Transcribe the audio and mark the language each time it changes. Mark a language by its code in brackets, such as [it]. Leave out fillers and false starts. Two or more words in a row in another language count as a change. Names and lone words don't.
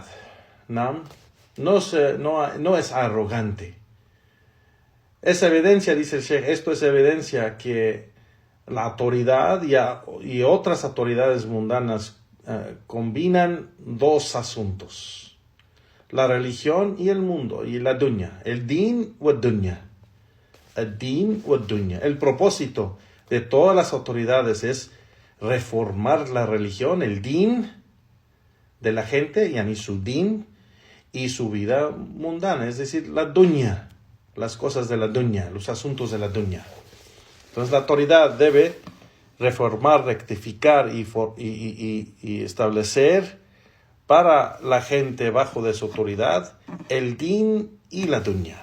[es] No es arrogante. Es evidencia, dice el Sheikh, esto es evidencia que la autoridad y otras autoridades mundanas combinan dos asuntos: la religión y el mundo, y la dunya, el [ar] دين ودنيا. El دين ودنيا. [es] El propósito de todas las autoridades es reformar la religión, el din de la gente, yani su din, y su vida mundana, es decir, la dunya, las cosas de la dunya, los asuntos de la dunya. Entonces la autoridad debe reformar, rectificar y establecer para la gente bajo de su autoridad el din y la dunya.